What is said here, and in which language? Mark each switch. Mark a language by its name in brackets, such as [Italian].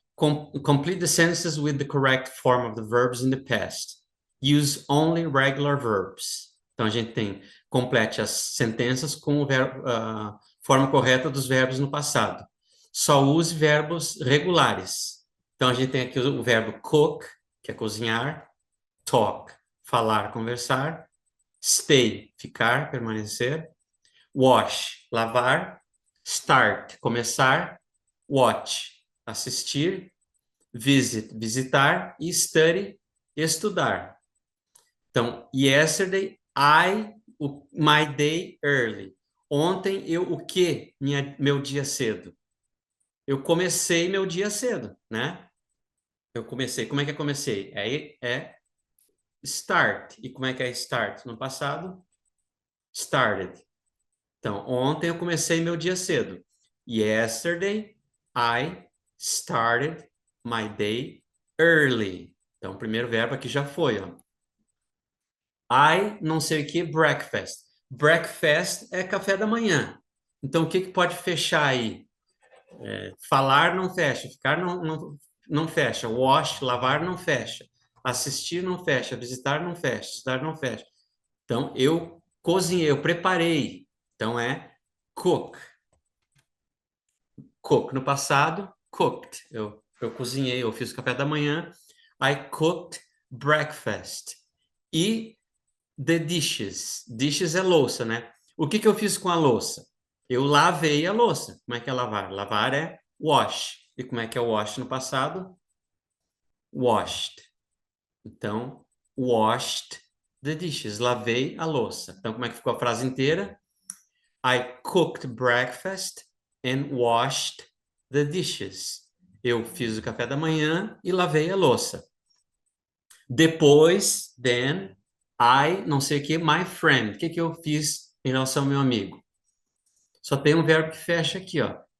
[English] Complete the sentences with the correct form of the verbs in the past. Use only regular verbs. [Portuguese] Então, a gente tem complete as sentenças com a forma correta dos verbos no passado. Só use verbos regulares. Então, a gente tem aqui o verbo cook, que é cozinhar. Talk, falar, conversar. Stay, ficar, permanecer. Wash, lavar. Start, começar. Watch, assistir. Visit, visitar. E study, estudar. [English] Então, yesterday, my day early. [Portuguese] Ontem, o que? Meu dia cedo. Eu comecei meu dia cedo, né? Eu comecei. Como é que eu comecei? É start. E como é que é start? No passado, started. Então, ontem eu comecei meu dia cedo. [English] Yesterday, I started my day early. [Portuguese] Então, o primeiro verbo aqui já foi, ó. I não sei o que, breakfast. Breakfast é café da manhã. Então, o que pode fechar aí? Falar não fecha, ficar não fecha, wash, lavar não fecha, assistir não fecha, visitar não fecha, estudar não fecha. Então, eu cozinhei, eu preparei. Então, é cook. Cook. No passado, cooked. Eu cozinhei, eu fiz o café da manhã. [English] I cooked breakfast. E the dishes. [Portuguese] Dishes é louça, né? O que eu fiz com a louça? Eu lavei a louça. Como é que é lavar? Lavar é wash. E como é que é wash no passado? [English] Washed. Então, washed the dishes. [Portuguese] Lavei a louça. Então, como é que ficou a frase inteira? [English] I cooked breakfast and washed the dishes. [Portuguese] Eu fiz o café da manhã e lavei a louça. Depois, then, I, não sei o que, my friend. O que eu fiz em relação ao meu amigo? Só tem um verbo que fecha aqui, ó.